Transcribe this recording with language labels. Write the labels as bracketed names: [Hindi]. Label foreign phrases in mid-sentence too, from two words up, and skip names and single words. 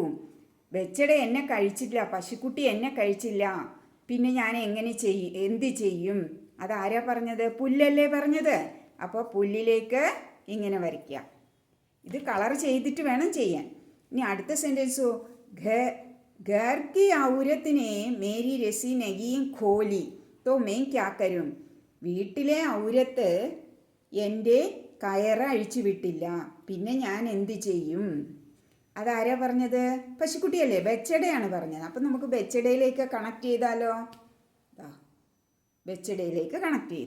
[Malayalam] ബച്ചട എന്നെ കഴിച്ചില്ല, പശുക്കുട്ടി എന്നെ കഴിച്ചില്ല, പിന്നെ ഞാൻ എന്ത് ചെയ്യും? അതാരാ പറഞ്ഞത്? പുല്ലല്ലേ പറഞ്ഞത്. അപ്പോൾ പുല്ലിലേക്ക് ഇങ്ങനെ വരയ്ക്കുക. ഇത് കളർ ചെയ്തിട്ട് വേണം ചെയ്യാൻ. ഇനി അടുത്ത സെൻറ്റൻസോ, [Hindi] घर की औरत ने मेरी रस्सी नहीं खोली तो मैं क्या करूं. [Malayalam] വീട്ടിലെ ഔരത്ത് എൻ്റെ കയറ് അഴിച്ചു വിട്ടില്ല, പിന്നെ ഞാൻ എന്ത് ചെയ്യും? അതാരാ പറഞ്ഞത്? പശുക്കുട്ടിയല്ലേ, ബച്ചടയാണ് പറഞ്ഞത്. അപ്പം നമുക്ക് ബച്ചടയിലേക്ക് കണക്ട് ചെയ്താലോ? ബച്ചടയിലേക്ക് കണക്ട് ചെയ്തു.